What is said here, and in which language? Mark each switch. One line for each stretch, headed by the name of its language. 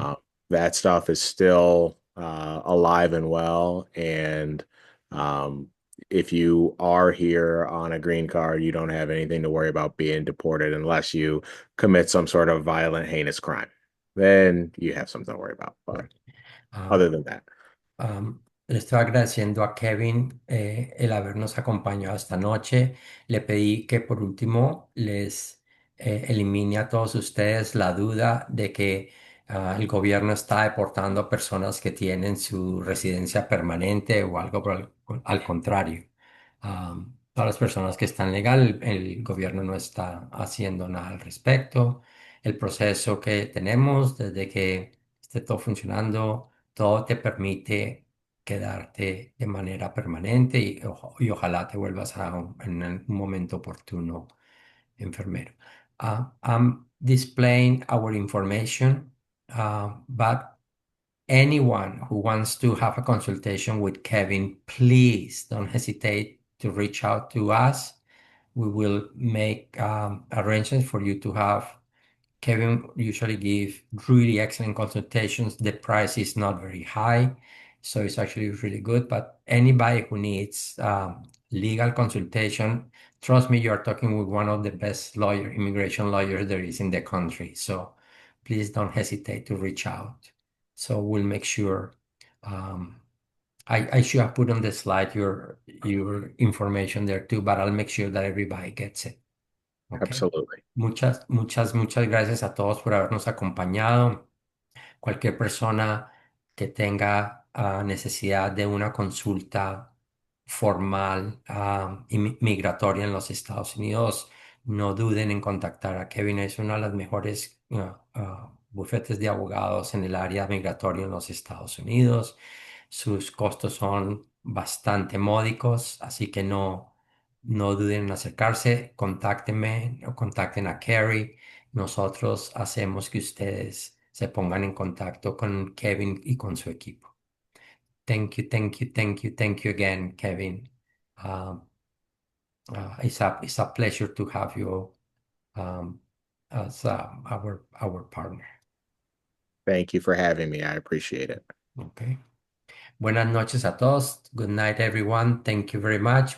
English: uh, that stuff is still alive and well. And um, if you are here on a green card, you don't have anything to worry about being deported unless you commit some sort of violent, heinous crime. Then you have something to worry about. But Ah, other than that,
Spanish: Le estoy agradeciendo a Kevin el habernos acompañado esta noche. Le pedí que por último les elimine a todos ustedes la duda de que el gobierno está deportando a personas que tienen su residencia permanente o algo al contrario. Todas las personas que están legal, el gobierno no está haciendo nada al respecto. El proceso que tenemos desde que esté todo funcionando todo te permite quedarte de manera permanente y ojalá te vuelvas en un momento oportuno enfermero.
English: I'm displaying our information, but anyone who wants to have a consultation with Kevin, please don't hesitate to reach out to us. We will make arrangements for you to have Kevin usually give really excellent consultations. The price is not very high, so it's actually really good. But anybody who needs legal consultation, trust me, you are talking with one of the best immigration lawyers there is in the country. So please don't hesitate to reach out. So we'll make sure. Um, I should have put on the slide your information there too, but I'll make sure that everybody gets it. Okay. absolutely.
Spanish: Muchas gracias a todos por habernos acompañado. Cualquier persona que tenga necesidad de una consulta formal migratoria en los Estados Unidos, no duden en contactar a Kevin. Es una de las mejores bufetes de abogados en el área migratoria en los Estados Unidos. Sus costos son bastante módicos, así que no duden en acercarse. Contáctenme o contacten a Carrie. Nosotros hacemos que ustedes se pongan en contacto con Kevin y con su equipo.
English: Thank you again, Kevin. Um, it's a pleasure to have you um, as our partner. Thank you for having me. I appreciate it. Okay.
Spanish: Buenas noches a todos.
English: Good night, everyone. Thank you very much.